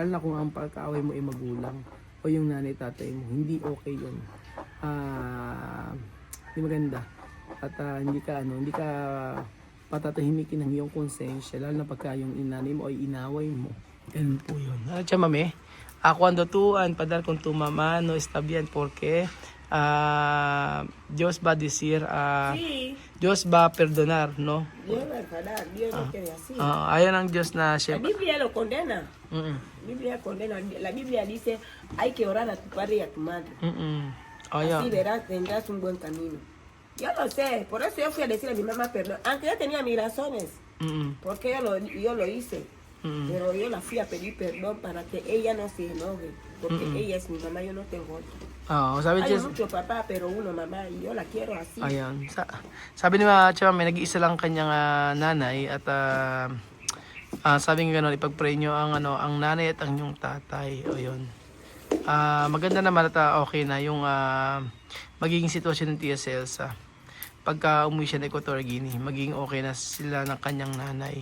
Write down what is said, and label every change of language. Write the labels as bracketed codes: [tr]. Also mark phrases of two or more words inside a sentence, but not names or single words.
[tl] Lalo na kung ang pagkaaway mo ay magulang o yung nanay tatay mo, hindi okay yun. Hindi maganda. At hindi ka patatahimikin ng iyong konsensya, lalo na pagka yung inanay mo ay inaway mo. Ganun po yun. Tiya mami, [es] cuando tú padar con tu mamá no está bien porque Dios va a decir, Sí. Dios va a perdonar, ¿no? Dios va a enfadar, Dios no quiere así. [tl] Ayan ang Diyos na [es] La [tl] siya. [es] Biblia lo condena. La Biblia condena. La Biblia dice, hay que orar a tu padre y a tu madre. Así tendrás un buen camino. Yo lo sé, por eso yo fui a decir a mi mamá perdón. Aunque yo tenía mis razones, porque yo lo hice. Pero yo la fui a pedir perdón para que ella no se enoje. Porque ella es mi mamá, yo no tengo otra. [tl] Sabi [es] Hay [tl] niya, [es] mucho papá, pero uno mamá, y yo la quiero así. [tl] ayan. Sabi ni Tiya Mami, nag-iisa lang kanyang nanay at sabi nga gano'n, ipag-pray nyo ang nanay at ang yung tatay. O yun. Maganda naman at okay na yung magiging sitwasyon ng Tia Celsa. Pagka umuwi siya ng Equatorial Guinea, magiging okay na sila ng kanyang nanay.